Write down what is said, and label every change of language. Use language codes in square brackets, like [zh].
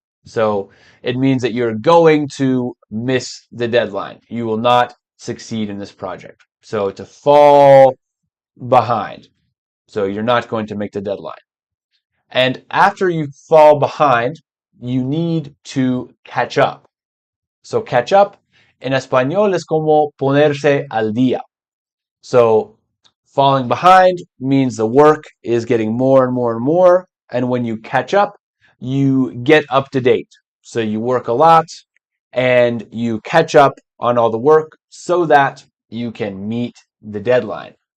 [en] So, it means that you're going to miss the deadline. You will not succeed in this project. So, to fall behind. So, you're not going to make the deadline. And after you fall behind, you need to catch up. [es] So catch up en español es como ponerse al día. [en] So falling behind means the work is getting more and more and more. And when you catch up, you get up to date. So you work a lot and you catch up on all the work so that you can meet the deadline.